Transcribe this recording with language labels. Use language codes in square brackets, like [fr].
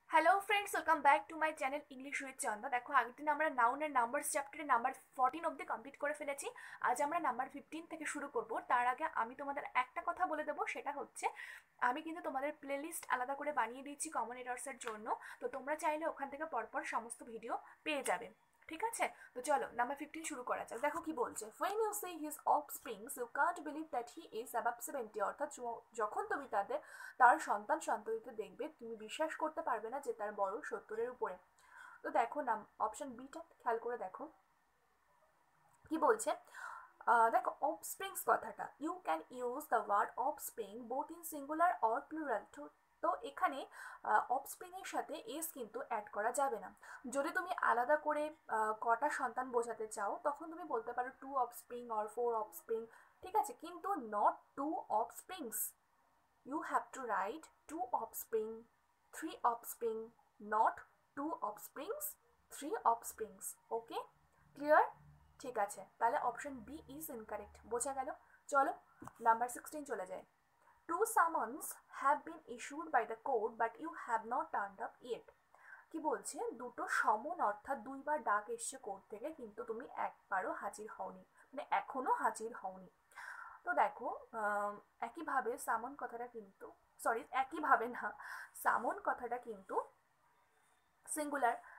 [en] hello friends, welcome back to my channel [bn] English with চন্দা। দেখো, আগের দিন আমরা নাউন এন্ড নাম্বারস চ্যাপ্টারে নাম্বার 14 অবধি কমপ্লিট করে ফেলেছি। আজ আমরা নাম্বার 15 থেকে শুরু করব। তার আগে আমি তোমাদের একটা কথা বলে দেবো, সেটা হচ্ছে আমি কিন্তু তোমাদের প্লেলিস্ট আলাদা করে বানিয়ে দিয়েছি কমন এরর্সের জন্য। তো তোমরা চাইলে ওখান থেকে পরপর সমস্ত ভিডিও পেয়ে যাবে। ঠিক আছে, তো চলো নাম্বার 15 শুরু করা যাক। দেখো কি বলছে, [en] when you see his offsprings you can't believe that he is above 70। [bn] অর্থাৎ যখন তুমি তার সন্তান সন্ততিতে দেখবে, তুমি বিশ্বাস করতে পারবে না যে তার বয়স 70-এর উপরে। তো দেখো নাম অপশন বিটা খেয়াল করে দেখো কি বলছে। দেখো অফস্প্রিংস কথাটা, [en] You can use the word offspring both in singular or plural. [bn] তো এখানে অফস্প্রিং এর সাথে এস কিন্তু অ্যাড করা যাবে না। যদি তুমি আলাদা করে কটা সন্তান বোঝাতে চাও, তখন তুমি বলতে পারো [en] 2 offspring or 4 offspring. [bn] ঠিক আছে, কিন্তু [en] Not 2 offsprings. You have to write 2 offspring, 3 offspring, not 2 offsprings, 3 offsprings. Okay? Clear? [bn] ঠিক আছে, তাহলে [en] Option B is incorrect. [bn] বোঝা গেল? চলো নাম্বার 16 চলে যায়। [en] Two summons have been issued by the court but you have not turned up yet. [bn] কি বলছে, দুটো সমন অর্থাৎ দুইবার ডাক এসছে কোর্ট থেকে, কিন্তু তুমি একবারও হাজির হওনি, মানে এখনো হাজির হওনি। তো দেখো একইভাবে সামন কথাটা কিন্তু, সরি একইভাবে না, সামন কথাটা কিন্তু সিঙ্গুলার।